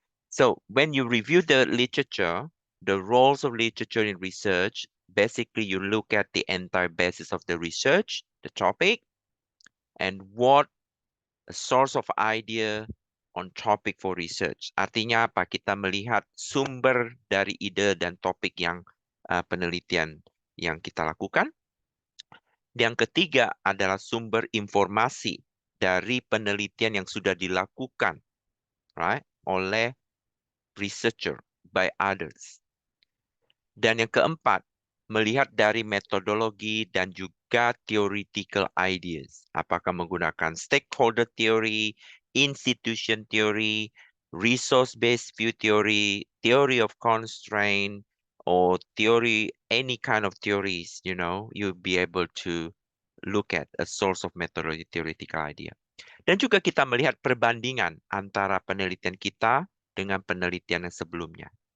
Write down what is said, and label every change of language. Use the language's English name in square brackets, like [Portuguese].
[English] So when you review the literature, the roles of literature in research, basically you look at the entire basis of the research, the topic, and what a source of idea on topic for research. [Indonesian] Artinya apa? Kita melihat sumber dari ide dan topik yang penelitian yang kita lakukan. Yang ketiga adalah sumber informasi dari penelitian yang sudah dilakukan, right, oleh [English] researcher by others. [Indonesian] Dan yang keempat, melihat dari metodologi dan juga theoretical ideas. Apakah menggunakan [English] stakeholder theory, institution theory, resource-based view theory, theory of constraint, or theory, any kind of theories, you know, you'll be able to look at a source of methodology theoretical idea. [Indonesian] Dan juga kita melihat perbandingan antara penelitian kita dengan penelitian yang sebelumnya.